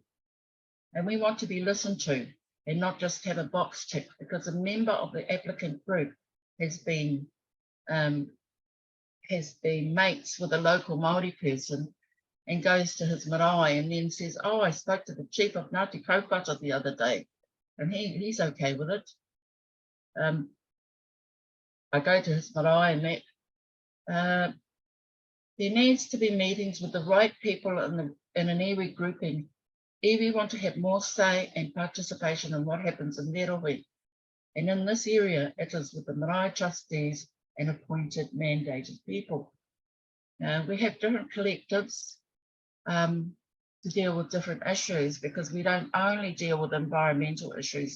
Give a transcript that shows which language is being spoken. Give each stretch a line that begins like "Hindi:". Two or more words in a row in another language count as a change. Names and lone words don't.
English: And we want to be listened to and not just have a box tick, because a member of the applicant group has been mates with a local Māori person and goes to his marae and then says, oh, I spoke to the chief of Ngāti Kauwhata the other day and he's okay with it. I go to his marae and that there needs to be meetings with the right people in an iwi grouping. Iwi want to have more say and participation in what happens in their rohi. And in this area, it is with the marae trustees and appointed mandated people. We have different collectives to deal with different issues, because we don't only deal with environmental issues.